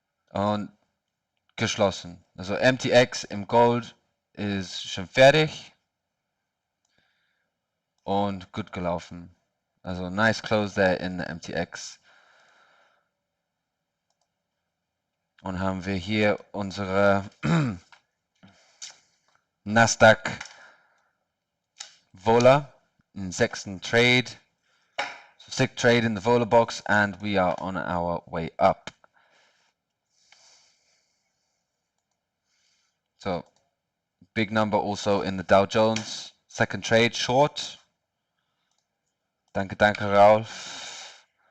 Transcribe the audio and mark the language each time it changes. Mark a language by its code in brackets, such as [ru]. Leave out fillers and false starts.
[de] Und geschlossen. Also MTX im Gold ist schon fertig und gut gelaufen. [en] Also nice close there in the MTX. [de] Und haben wir hier unsere Nasdaq Vola [en] in 6th trade. So 6th trade in the Vola box and we are on our way up. So big number also in the Dow Jones. 2nd trade short. [de] Danke, danke, [en] Ralph.